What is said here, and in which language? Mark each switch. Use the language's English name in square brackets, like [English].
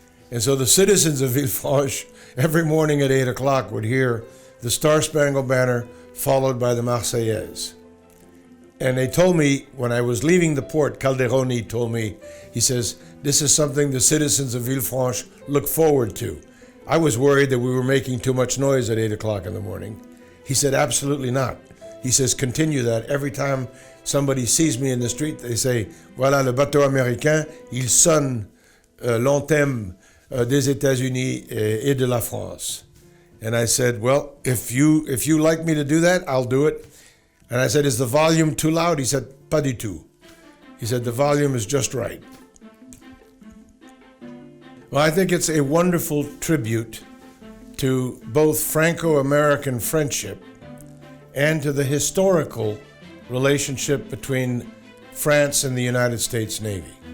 [English] And so the citizens of Villefranche every morning at 8 o'clock would hear the Star-Spangled Banner followed by the Marseillaise. And they told me, when I was leaving the port, Calderoni told me, he says, this is something the citizens of Villefranche look forward to. I was worried that we were making too much noise at 8 o'clock in the morning. He said, absolutely not. He says, continue that. Every time somebody sees me in the street, they say, [French] voilà le bateau américain, il sonne l'anthème des États-Unis et de la France. [English] And I said, well, if you like me to do that, I'll do it. And I said, is the volume too loud? He said, [French] pas du tout. [English] He said, the volume is just right. Well, I think it's a wonderful tribute to both Franco-American friendship and to the historical relationship between France and the United States Navy.